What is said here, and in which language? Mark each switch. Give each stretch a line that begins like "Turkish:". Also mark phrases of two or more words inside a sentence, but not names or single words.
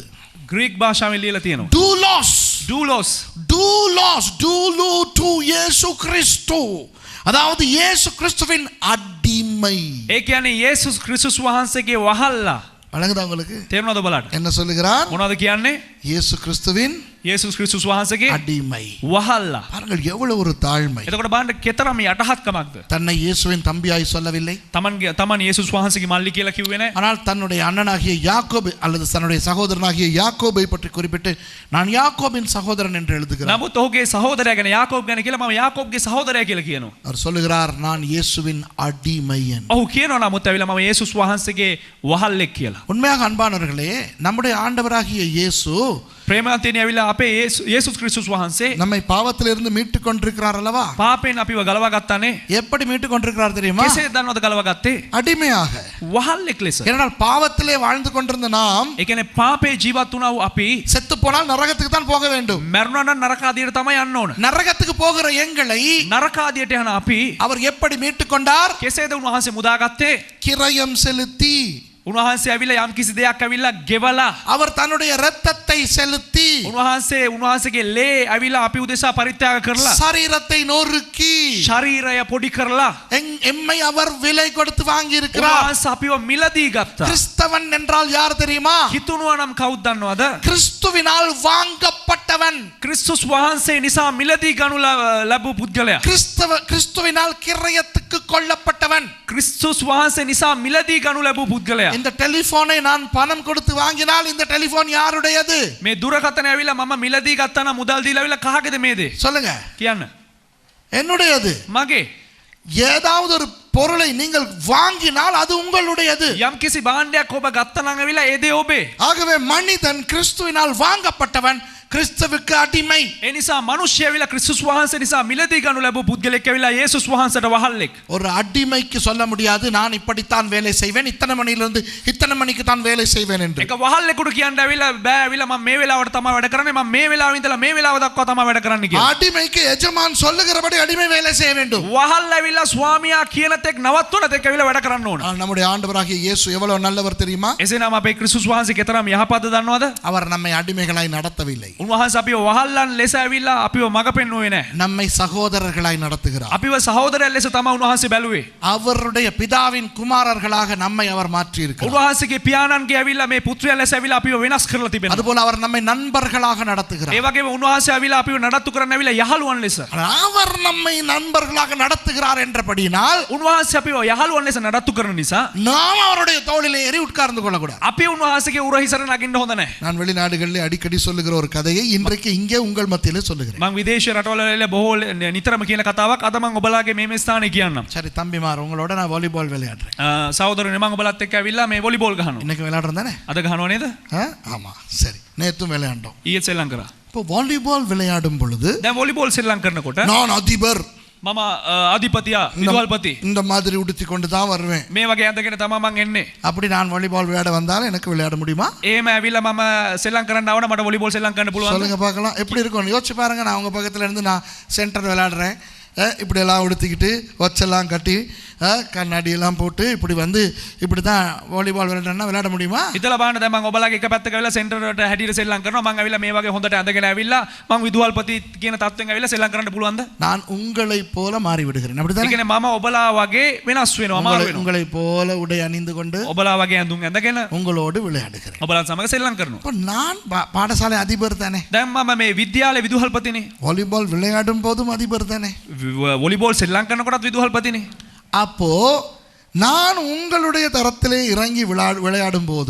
Sinhala: ග්‍රීක් භාෂාවෙන් ලියලා තියෙනවා. doulos. ඩූලොස්.
Greek: doulos, doulo to இயேசு கிறிஸ்து.
Tamil: அதாவது இயேசு கிறிஸ்துவின் அடிமை.
Sinhala: ඒ කියන්නේ යේසුස් ක්‍රිස්තුස් වහන්සේගේ වහල්ලා.
Tamil: வழங்குதா உங்களுக்கு?
Sinhala: තේරුණාද බලන්න?
Tamil: என்ன சொல்லுகிறார்?
Sinhala: මොනවද කියන්නේ?
Tamil: இயேசு கிறிஸ்துவின்
Sinhala: යේසුස් ක්‍රිස්තුස් වහන්සේගේ
Tamil: அடிமை.
Sinhala: වහල්ලා.
Tamil: பாருங்கள் எவ்வளவு ஒரு தாழ்மை.
Sinhala: එතකොට බලන්න කෙතරම් යටහත්කමක්ද?
Tamil: தன்னை இயேசுவின் தம்பியாய் சொல்லவில்லை.
Sinhala: තමන් යේසුස් වහන්සේගේ මල්ලි කියලා කිව්වේ නැහැ.
Tamil: ஆனால் தன்னுடைய அண்ணனாகிய யாக்கோபு அல்லது தன்னுடைய சகோதரனாகிய யாக்கோபை பற்றி குறிப்பிட்டு நான் யாக்கோபின் சகோதரன் என்று எழுதுகிறார்.
Sinhala: නමුත් ඔහුගේ සහෝදරයා ගැන යාකෝබ් ගැන කියලා මම යාකෝබ්ගේ සහෝදරයා කියලා කියනවා.
Tamil: அவர் சொல்லுகிறார் நான் இயேசுவின் அடிமையன்.
Sinhala: ඔහු කියනවා නමුත් ඇවිල්ලා මම යේසුස් වහන්සේගේ වහල්ලෙක් කියලා.
Tamil: உண்மையாக அன்பானவர்களே, நம்முடைய ஆண்டவராகிய இயேசு
Sinhala: ප්‍රේමවන්තයනි ඇවිල්ලා අපේ යේසුස් ක්‍රිස්තුස් වහන්සේ
Tamil: நம்மை பாவத்திலிருந்து மீட்டு கொண்டிருக்கிறார் அல்லவா?
Sinhala: පාපයෙන් අපිව ගලවා ගත්තානේ.
Tamil: எப்படி மீட்டு கொண்டிருக்கிறார் தெரியுமா?
Sinhala: කෙසේ දන්නවද ගලවා ගත්තේ?
Tamil: அடிமையாக.
Sinhala: වහල්ලෙක් ලෙස.
Tamil: ஏனென்றால் பாவத்திலே வாழ்ந்து கொண்டிருந்த நாம்
Sinhala: ඒ කියන්නේ පාපේ ජීවත් වුණා වූ අපි
Tamil: செத்து போனால் நரகத்துக்கு தான் போக வேண்டும்.
Sinhala: මරණා නම් නරක ආදියට තමයි යන්න ඕන.
Tamil: நரகத்துக்கு போகிற எங்களை
Sinhala: නරක ආදියට යන අපි
Tamil: அவர் எப்படி மீட்டு கொண்டார்?
Sinhala: කෙසේද උන්වහන්සේ මුදාගත්තේ?
Tamil: கிரயம் செலுத்தி.
Sinhala: උන්වහන්සේ ඇවිල්ලා යම් කිසි දෙයක් ඇවිල්ලා ගෙවලා
Tamil: அவர் தன்னுடைய இரத்தத்தை செலுத்தி
Sinhala: උන්වහන්සේගේ ලේ ඇවිල්ලා අපි උදෙසා පරිත්‍යාග කරලා
Tamil: சரீரத்தை நொறுக்கி
Sinhala: ශරීරය பொடி කරලා
Tamil: எம்மை அவர் விலை கொடுத்து வாங்கி இருக்கிறார்.
Sinhala: උන්වහන්සේ අපිව මිලදී ගත්තා.
Tamil: கிறிஸ்தவன் என்றால் யார் தெரியுமா?
Sinhala: හිතුණුවා නම් කවුද දන්නවද?
Tamil: கிறிஸ்துவினால் வாங்கப்பட்டவன்.
Sinhala: ක්‍රිස්තුස් වහන්සේ නිසා මිලදී ගනු ලැබූ පුද්ගලයා.
Tamil: கிறிஸ்துவினால் கிரயத்துக்கு கொல்லப்பட்டவன்.
Sinhala: ක්‍රිස්තුස් වහන්සේ නිසා මිලදී ගනු ලැබූ පුද්ගලයා.
Tamil: இந்த டெலிபோனை நான் பணம் கொடுத்து வாங்கினால் இந்த டெலிபோன் யாருடையது?
Sinhala: මේ දුරකථනය ඇවිල්ලා මම මිලදී ගත්තා නම් මුදල් දීලා ඇවිල්ලා කහකද මේ දේ?
Tamil: சொல்லுங்க.
Sinhala: කියන්න.
Tamil: என்னுடையது.
Sinhala: මගේ.
Tamil: ஏதாவது ஒரு பொருளை நீங்கள் வாங்கினால் அது உங்களுடையது.
Sinhala: යම් කිසි භාණ්ඩයක් ඔබ ගත්තා නම් ඇවිල්ලා ඒ දේ ඔබේ.
Tamil: ஆகவே மனிதன் கிறிஸ்துவினால் வாங்கப்பட்டவன், கிறிஸ்துவுக்கு அடிமை.
Sinhala: ඒ නිසා මිනිස්සු ඇවිල්ලා ක්‍රිස්තුස් වහන්සේ නිසා මිලදී ගනු ලැබූ පුද්ගලෙක් ඇවිල්ලා යේසුස් වහන්සේට වහල්ලෙක්.
Tamil: ஒரு அடிமைக்கு சொல்ல முடியாது நான் இப்படித்தான் வேலை செய்வேன், இத்தனை மணியிலிருந்து இத்தனை மணிக்கு தான் வேலை செய்வேன் என்று.
Sinhala: ඒක වහල්ලෙකුට කියන්න ඇවිල්ලා බෑ ඇවිල්ලා මම මේ වෙලාවට තමයි වැඩ කරන්නේ, මම මේ වෙලාවෙ ඉඳලා මේ වෙලාව දක්වා තමයි වැඩ කරන්න කියලා.
Tamil: அடிமைக்கு எஜமான் சொல்லுகிறபடி அடிமை வேலை செய்ய வேண்டும்.
Sinhala: වහල් ඇවිල්ලා ස්වාමියා කියන තෙක් නවත්වන තෙක් ඇවිල්ලා වැඩ කරන්න ඕන.
Tamil: நம்முடைய ஆண்டவராகிய இயேசு எவ்வளவு நல்லவர் தெரியுமா?
Sinhala: එසේනම් අපේ ක්‍රිස්තුස් වහන්සේ කෙතරම් යහපත්ද දන්නවද?
Tamil: அவர் நம்மை அடிமைகளாய் நடத்தவில்லை.
Sinhala: උන්වහන්සේ අපිව වහල්ලන් ලෙස ඇවිල්ලා අපිව මඟ පෙන්වුවේ නැහැ.
Tamil: நம்மை சகோதரர்களாய் நடத்துகிறார்.
Sinhala: අපිව සහෝදරයන් ලෙස තමයි උන්වහන්සේ බැලුවේ.
Tamil: அவருடைய பிதாவின் குமாரர்களாக நம்மை அவர் மாற்றி இருக்கிறார்.
Sinhala: උන්වහන්සේගේ පියාණන්ගේ ඇවිල්ලා මේ පුත්‍රයන් ලෙස ඇවිල්ලා අපිව වෙනස් කරලා තිබෙනවා.
Tamil: அதுபோல அவர் நம்மை நண்பர்களாக நடத்துகிறார்.
Sinhala: ඒ වගේම උන්වහන්සේ ඇවිල්ලා අපිව නඩත්තු කරන්න ඇවිල්ලා යහළුවන් ලෙස.
Tamil: அவர் நம்மை நண்பர்களாக நடத்துகிறார் என்றபடியினால்
Sinhala: උන්වහන්සේ අපිව යහළුවන් ලෙස නඩත්තු කරන නිසා
Tamil: நாம் அவருடைய தோளிலே ஏறி உட்கார்ந்து கொள்ளக்கூடாது.
Sinhala: අපි උන්වහන්සේගේ උරහිසට නගින්න හොඳ නැහැ.
Tamil: நான் வெளிநாடுகளில் அடிக்கடி சொல்லுகிற ஒரு கதையை இன்றைக்கு இங்கே உங்கள் மத்தியிலே சொல்லுகிறேன்.
Sinhala: මම විදේශ රටවල බොහෝ නිතරම කියන කතාවක් අද මම ඔබලාගේ මේ ස්ථානයේ කියන්නම්.
Tamil: சரி தம்பிமார், உங்களோட நான் வாலிபால் விளையாடுறேன்.
Sinhala: සහෝදරනේ මම ඔබලත් එක්ක ඇවිල්ලා මේ වොලිබෝල් ගහනවා.
Tamil: இன்னைக்கு விளையாடுறோம் தானே?
Sinhala: අද ගහනවා නේද?
Tamil: ஆமா சரி, நேத்தும் விளையாண்டோம்.
Sinhala: ඊයේ සෙල්ලම් කරා.
Tamil: இப்போ வாலிபால் விளையாடும் பொழுது
Sinhala: දැන් වොලිබෝල් සෙල්ලම් කරනකොට
Tamil: நான் அதிபர்
Sinhala: මම අධිපතියා විදුහල්පති
Tamil: இந்த மாதிரி உடுத்தி கொண்டு தான் வருவேன்.
Sinhala: මේ වගේ ඇඳගෙන තමයි මං එන්නේ.
Tamil: அப்படி நான் வாலிபால் விளையாட வந்தால் எனக்கு விளையாட முடியுமா?
Sinhala: එහෙම ඇවිල්ලා මම සෙල්ලම් කරන්න ආවම මට වොලිබෝල් සෙල්ලම් කරන්න පුළුවන්ද?
Tamil: சொல்லுங்க பார்க்கலாம் எப்படி இருக்கும் யோசிச்சு பாருங்க. நான் உங்க பக்கத்துல இருந்து நான் சென்டர் விளையாடுறேன், இப்படி எல்லாம் உடுத்திக்கிட்டு ஒச்செல்லாம் கட்டி கண்ணாடி எல்லாம் போட்டு இப்படி வந்து இப்படி தான் வாலிபால் விளையாடுறேன்னா விளையாட முடியுமா?
Sinhala: හිතලා බලන්න දැන් මම ඔබලාගේ එක පැත්තක ඇවිල්ලා සෙන්ටර් එකට හැටියට සෙල්ලම් කරනවා. මං ඇවිල්ලා මේ වගේ හොඳට ඇඳගෙන ඇවිල්ලා මං විදුහල්පති කියන තත්ත්වෙන් ඇවිල්ලා සෙල්ලම් කරන්න පුළුවන්ද?
Tamil: நான் உங்களை போல மாறி விடுகிறேன்.
Sinhala: ඒ
Tamil: அப்படிதானே?
Sinhala: කියන්නේ මම ඔබලා වගේ වෙනස් වෙනවා, මාරු වෙනවා.
Tamil: உங்களை போல உடை அணிந்து கொண்டு
Sinhala: ඔබලා වගේ ඇඳුම් ඇඳගෙන
Tamil: உங்களோடு விளையாடுகிறேன்.
Sinhala: ඔබලා සමග සෙල්ලම් කරනවා.
Tamil: அப்போ நான் பாடசாலை அதிபர் தானே?
Sinhala: දැන් මම මේ විද්‍යාලයේ විදුහල්පතිනේ.
Tamil: வாலிபால் விளையாடும் போதும் அதிபர் தானே?
Sinhala: වොලිබෝල් සෙල්ලම් කරනකොටත් විදුහල්පතිනේ.
Tamil: அப்போ நான் உங்களுடைய தரத்திலே இறங்கி விளையாடும் போது